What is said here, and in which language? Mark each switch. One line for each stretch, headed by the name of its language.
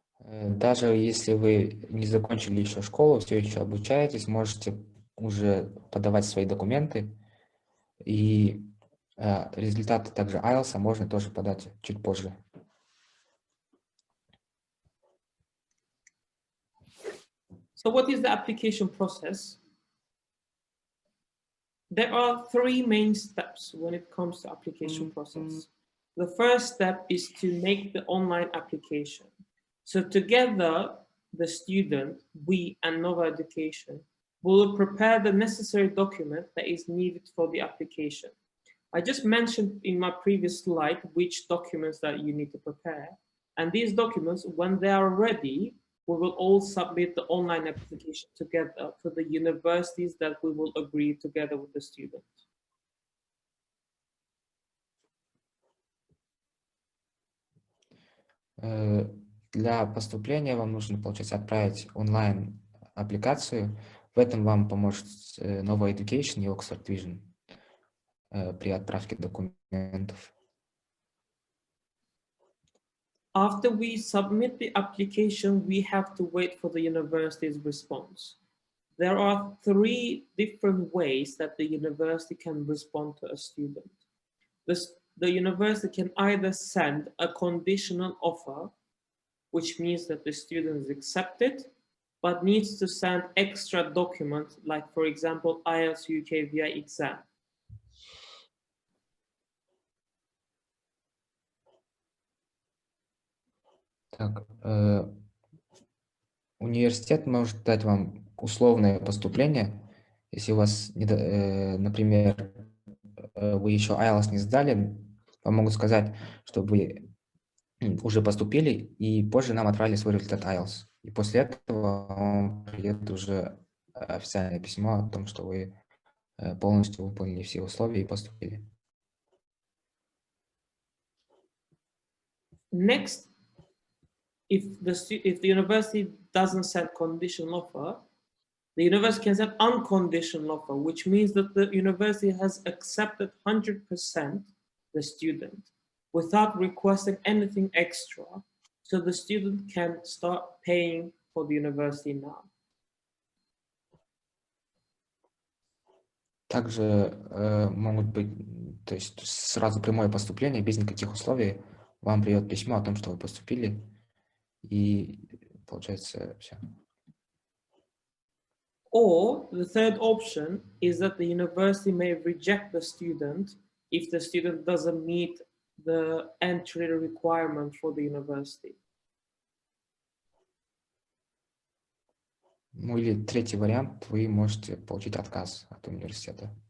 Russian: Даже если вы не закончили еще школу, все еще обучаетесь, можете уже подавать свои документы, и результаты также IELTS можно тоже подать чуть позже.
English: So what is the application process? There are 3 main steps when it comes to application process. The first step is to make the online application. So together, the student, we and Nova Education will prepare the necessary document that is needed for the application. I just mentioned in my previous slide which documents that you need to prepare. And these documents, when they are ready, we will all submit the online application together to the universities that we will agree together with the student.
Russian: Для поступления вам нужно, получается, отправить онлайн аппликацию. В этом вам поможет Nova Education и Oxford Vision при отправке документов.
English: After we submit the application, we have to wait for the university's response. There are 3 different ways that the university can respond to a student. The university can either send a conditional offer, which means that the student is accepted, but needs to send extra documents, like, for example, IELTS UK VI exam.
Russian: Так, университет может дать вам условное поступление, если у вас, например, вы еще IELTS не сдали, вам могут сказать, что вы уже поступили, и позже нам отправили свой результат IELTS. И после этого вам придет уже официальное письмо о том, что вы полностью выполнили все условия и поступили.
English: Next, if the university doesn't send conditional offer, the university can send unconditional offer, which means that the university has accepted 100% the student without requesting anything extra. So the student can start paying for the university now.
Russian: Также могут быть, то есть сразу прямое поступление, без никаких условий. Вам придет письмо о том, что вы поступили, и получается все.
English: Or the third option is that the university may reject the student if the student doesn't meet the entry requirement for the university.
Russian: Ну или третий вариант, вы можете получить отказ от университета.